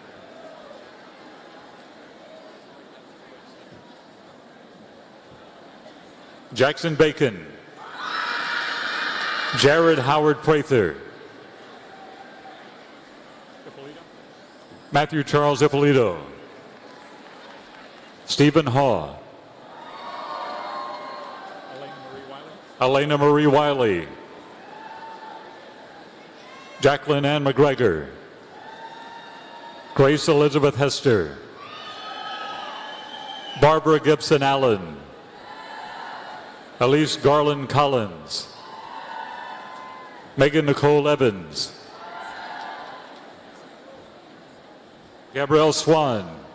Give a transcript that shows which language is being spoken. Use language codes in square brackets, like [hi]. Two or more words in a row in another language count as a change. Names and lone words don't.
[en] Jackson Bacon. Jared Howard Prather. Matthew Charles Ippolito. Stephen Haw. Elena Marie Wiley. Jacqueline Ann McGregor. Grace Elizabeth Hester. Barbara Gibson Allen. Elise Garland Collins. Megan Nicole Evans. Gabrielle Swan.